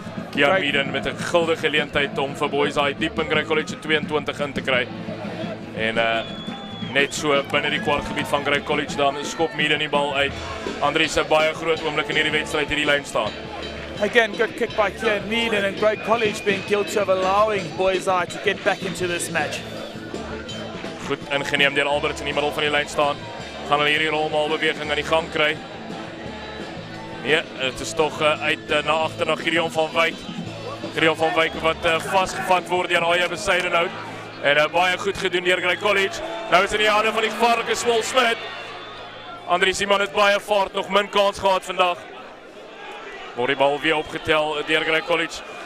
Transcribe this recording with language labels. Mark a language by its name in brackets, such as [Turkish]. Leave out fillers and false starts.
[Afrikaans] Kian Meaden met 'n guldige geleentheid om vir Boyseye diep in Grey College 22 in te kry. En net so binne die kwartgebied van Grey College dan skop Meaden die bal uit. Andries 'n baie groot oomblik in hierdie wedstryd hierdie lyn staan. [English] Again, good kick by Kian Meaden, and Grey College being guilty of allowing Boyseye to get back into this match. [Afrikaans] Goed ingeneem deur Alberts in die middel van die lyn staan. Gaan hulle hierdie rolmaalbeweging aan die gang kry? Nee, het is tog uit na agter na Gideon van Wyk. Gideon van Wyk wat vasgevat word deur Aja Besuidenhout. En baie goed gedoen deur Grey College. Nou is in die hande van die gevaarlike Swol Smit. Andries Simon het baie vaart, nog min kans gehad vandag. Word die bal weer opgetel deur Grey College.